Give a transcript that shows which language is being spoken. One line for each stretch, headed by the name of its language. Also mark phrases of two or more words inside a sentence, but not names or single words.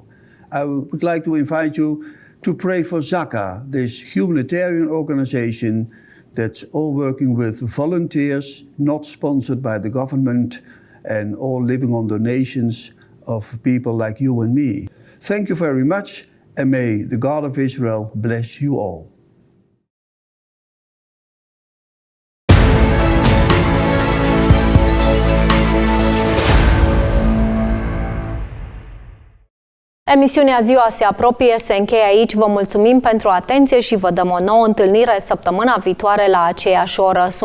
English: I would like to invite you to pray for ZAKA, this humanitarian organization that's all working with volunteers, not sponsored by the government, and all living on donations of people like you and me. Thank you very much, and may the God of Israel bless you all.
Romanian: Emisiunea Ziua se apropie, se încheie aici. Vă mulțumim pentru atenție și vă dăm o nouă întâlnire săptămâna viitoare la aceeași oră.